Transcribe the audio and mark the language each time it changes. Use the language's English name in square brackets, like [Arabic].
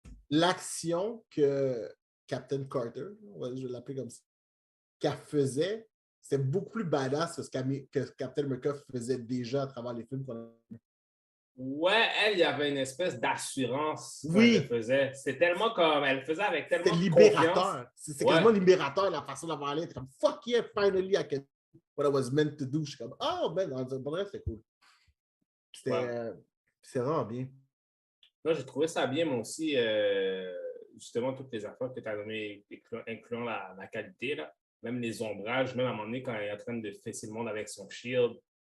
[French] L'action que Captain Carter, je vais l'appeler comme ça, qu'elle faisait, c'était beaucoup plus badass que ce que Captain America faisait déjà à travers les films qu'on a. Ouais, il y avait une espèce d'assurance qu'elle faisait. C'est tellement comme, elle faisait avec tellement de libérateur. C'est quasiment libérateur la façon d'avoir l'air. Comme, [English] fuck yeah, finally I can what I was meant to do. [French] Je suis comme, oh ben, bref, c'est cool. C'est vraiment bien. Là, j'ai trouvé ça bien, moi aussi, justement, toutes les affaires que tu as données, incluant la qualité, là. Même les ombrages, même à un moment donné, quand il est en train de fesser le monde avec son shield.